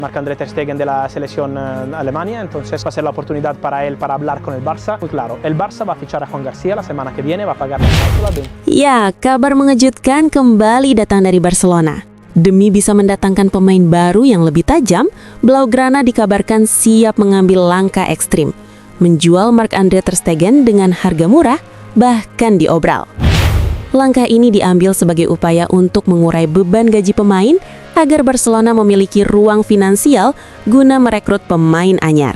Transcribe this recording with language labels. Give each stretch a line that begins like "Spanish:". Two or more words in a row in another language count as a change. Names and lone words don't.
Spanish: Marc-André Ter Stegen de la selección Alemania, entonces va a ser la oportunidad para él para hablar con el Barça. Muy claro, el Barça va a fichar a Juan García la semana que viene, va a pagar la cláusula.
Indonesian: Ya, kabar mengejutkan kembali datang dari Barcelona. Demi bisa mendatangkan pemain baru yang lebih tajam, Blaugrana dikabarkan siap mengambil langkah ekstrim, menjual Marc-André Ter Stegen dengan harga murah, bahkan diobral. Langkah ini diambil sebagai upaya untuk mengurai beban gaji pemain agar Barcelona memiliki ruang finansial guna merekrut pemain anyar.